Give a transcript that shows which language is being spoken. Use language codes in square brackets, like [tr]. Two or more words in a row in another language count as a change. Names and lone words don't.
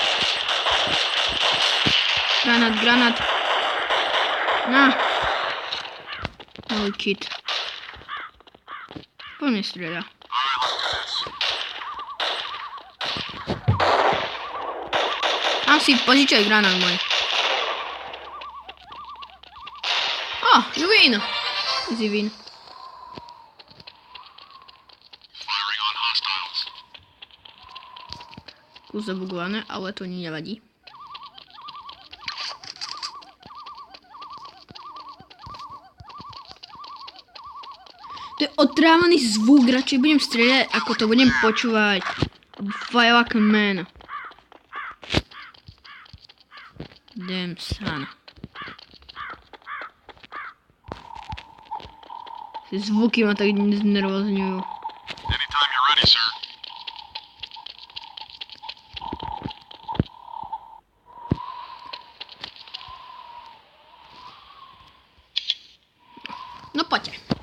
[sk] Granát. Na. Môj kit. Poďme strieľa. Asi požičaj granát môj. [en] You win! Easy win. [sk] Kus zabugované, ale to nevadí. To je otrávaný zvuk, radšej budem strieľať, ako to budem počúvať. [en] Fuck man. Damn son. [sk] Tie zvuky ma tak znervozňujú. No poďte.